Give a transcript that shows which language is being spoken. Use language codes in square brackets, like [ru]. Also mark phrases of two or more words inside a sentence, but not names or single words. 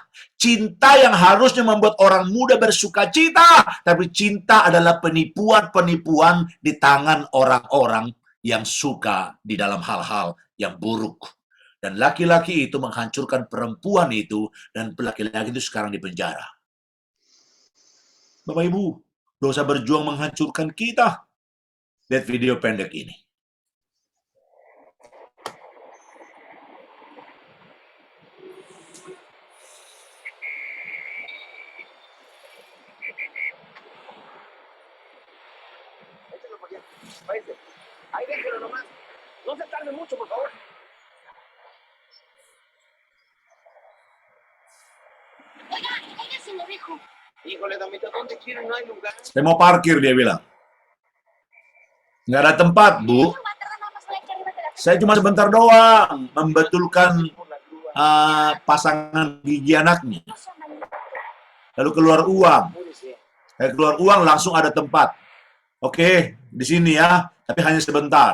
[id] Cinta yang harusnya membuat orang muda bersuka cita, tapi cinta adalah penipuan-penipuan di tangan orang-orang yang suka di dalam hal-hal yang buruk. Dan laki-laki itu menghancurkan perempuan itu, dan laki-laki itu sekarang di penjara. Bapak Ibu, dosa berjuang menghancurkan kita. Lihat video pendek ini. [es] Ahí déjelo nomás. No se tarde mucho, por favor. Oiga, se lo dijo. Híjole, damita, ¿dónde quiere? No hay lugar. [id] Saya mau parkir, dia bilang. Nggak ada tempat, Bu. Saya cuma sebentar doang membetulkan pasangan gigi anaknya. Lalu keluar uang. Saya keluar uang, langsung ada tempat. Oke, di sini ya, tapi hanya sebentar.